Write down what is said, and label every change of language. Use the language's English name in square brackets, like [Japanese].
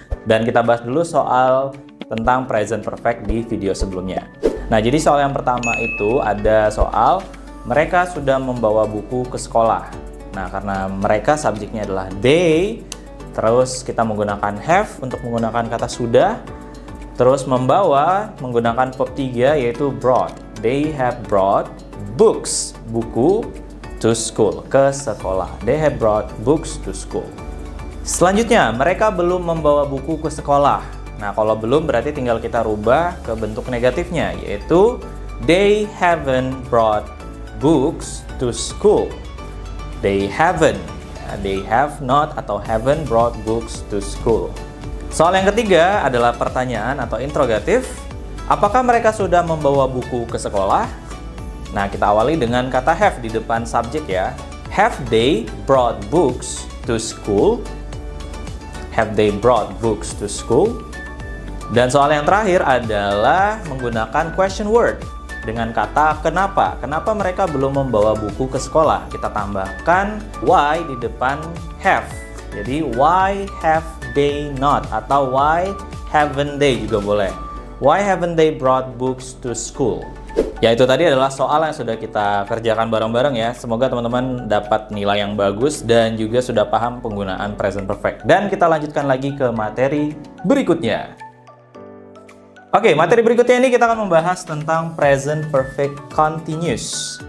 [Indonesian] Dan kita bahas dulu soal tentang present perfect di video sebelumnya. Nah, jadi soal yang pertama itu ada soal mereka sudah membawa buku ke sekolah. Nah, karena mereka subjeknya adalah they, terus kita menggunakan have untuk menggunakan kata sudah. Terus membawa menggunakan verb 3 yaitu brought. [English] They have brought books, [Indonesian] buku, [English] to school, [Indonesian] ke sekolah. [English] They have brought books to school. [Indonesian] Selanjutnya, mereka belum membawa buku ke sekolah. Nah, kalau belum berarti tinggal kita rubah ke bentuk negatifnya, yaitu [English] they haven't brought books to school. They haven't. They have not [Indonesian] atau [English] haven't brought books to school. [Indonesian] Soal yang ketiga adalah pertanyaan atau interrogatif. Apakah mereka sudah membawa buku ke sekolah? Nah, kita awali dengan kata have di depan subjek ya. [English] Have they brought books to school? Have they brought books to school? [Indonesian] Dan soal yang terakhir adalah menggunakan question word dengan kata kenapa. Kenapa mereka belum membawa buku ke sekolah? Kita tambahkan why di depan have. Jadi [English] why have they not [Indonesian] atau [English] why haven't they [Indonesian] juga boleh. [English] Why haven't they brought books to school? [Indonesian] Ya, itu tadi adalah soal yang sudah kita kerjakan bareng-bareng ya. Semoga teman-teman dapat nilai yang bagus dan juga sudah paham penggunaan present perfect. Dan kita lanjutkan lagi ke materi berikutnya. Oke, materi berikutnya ini kita akan membahas tentang present perfect continuous.